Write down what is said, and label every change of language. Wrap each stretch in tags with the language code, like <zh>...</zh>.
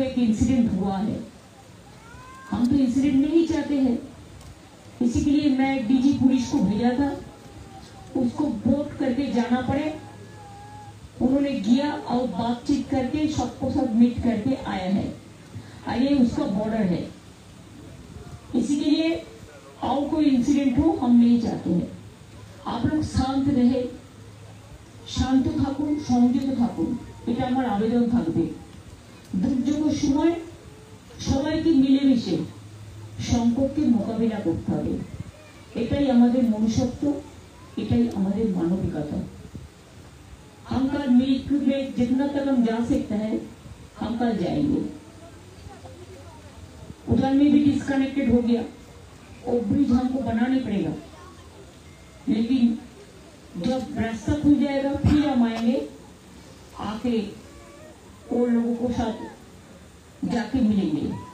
<hi>एक इंसिडेंट हुआ है, हम तो इंसिडेंट नहीं चाहते हैं। इसी के लिए मैं DG पुलिस को भेजा था, उसको वोट करके जाना पड़े। उन्होंने किया और बातचीत करके सबको सब मीट करके आया है, और ये उसका बॉर्डर है। इसी के लिए और कोई इंसिडेंट हो हम नहीं चाहते हैं। आप लोग शांत रहे,</hi> <bn>শান্ত থাকুন, সংযত থাকুন, এটা আমার আবেদন থাকবে। দুর্যোগের সময় সবাইকে মিলেমিশে সংকটকে মোকাবিলা করতে হবে, এটাই আমাদের মনুষ্যত্ব, এটাই আমাদের মানবিকতা।</bn> <hi>हम कल मिलकर में जितना तक हम जा सकते हैं हम कल जाएंगे। उधर में भी डिस्कनेक्टेड हो गया, वो ब्रिज हमको बनाना पड़ेगा, लेकिन जब रास्ता खुल जाएगा फिर हम आएंगे, आके वो लोगों को साथ जाके मिलेंगे।</hi>